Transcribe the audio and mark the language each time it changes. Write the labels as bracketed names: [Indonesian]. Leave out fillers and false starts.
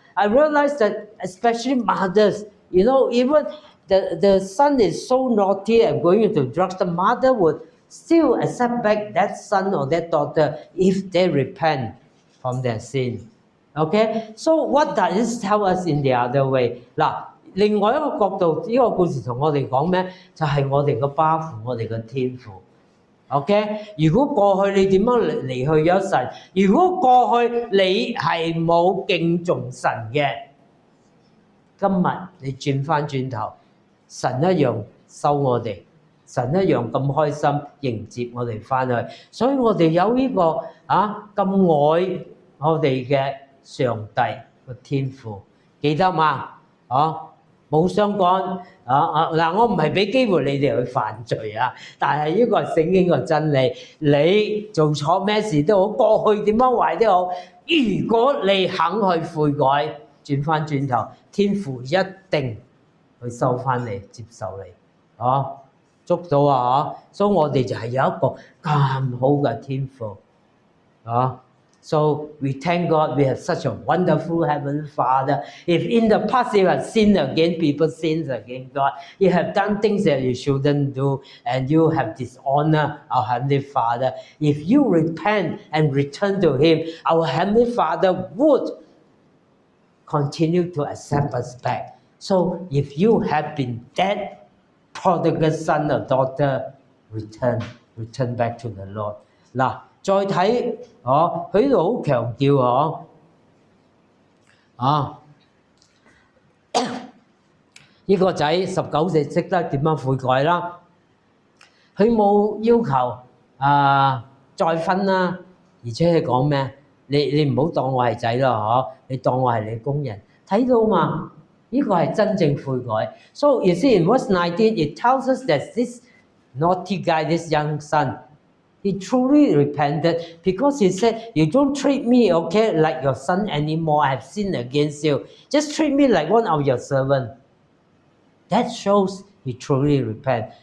[English] I realized that especially mothers, even the son is so naughty and going into drugs, the mother would still accept back that son or that daughter if they repent from their sin. Okay? So what does this tell us in the other way? [Cantonese] 嗱，另外一個角度，呢個故事同我哋講咩？就係我哋嘅巴父，我哋嘅天父。 OK， 如果過去你點樣離去咗神，如果過去你係冇敬重神嘅，今日你轉翻轉頭，神一樣收我哋，神一樣咁開心迎接我哋翻去，所以我哋有呢個咁愛我哋嘅上帝個天父，記得嘛？冇相干嗱，我唔係俾機會你哋去犯罪但係呢個係聖經嘅真理。你做錯咩事都好，過去點樣壞都好，如果你肯去悔改，轉翻轉頭，天父一定去收翻你，接受你，捉到所以我哋就係有一個咁好嘅天父 [English] So we thank God we have such a wonderful Heavenly Father. If in the past you have sinned against people, sinned against God, you have done things that you shouldn't do, and you have dishonored our Heavenly Father, if you repent and return to Him, our Heavenly Father would continue to accept us back. So if you have been that prodigal son or daughter, return back to the Lord. [Cantonese] 嗱。再睇佢呢度好強調呢個仔19歲識得點樣悔改啦，佢冇要求再婚啦，而且係講咩？你唔好當我係仔啦，你當我係你工人，睇到嘛？呢個係真正悔改。 [English] So you see in verse 19, it tells us that this naughty guy, this young son,He truly repented because he said, you don't treat me, okay, like your son anymore. I have sinned against you. Just treat me like one of your servants. That shows he truly repent.